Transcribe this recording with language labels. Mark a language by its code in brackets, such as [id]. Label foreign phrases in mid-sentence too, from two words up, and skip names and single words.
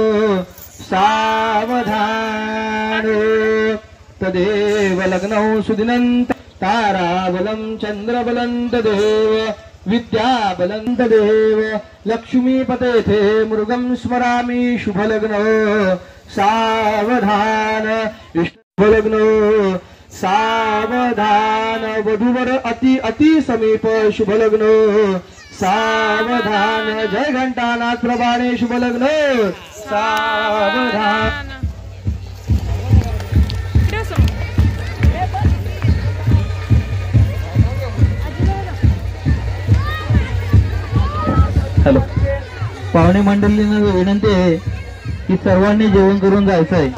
[sa] सावधान तदेव लग्नौ सुदिनंत ताराबलं चंद्रबलं तदेव विद्याबलं तदेव लक्ष्मीपतेथे मृगं स्मरामि शुभलग्न. सावधान शुभलग्न. सावधान वधूवर अति अति समीप शुभलग्न. सावधान जय घंटानाथ प्रभाणे शुभलग्न. सावधान. [mr] हॅलो, पाहुणे मंडळींना विनंती आहे की सर्वांनी जेवण करून जायचं आहे.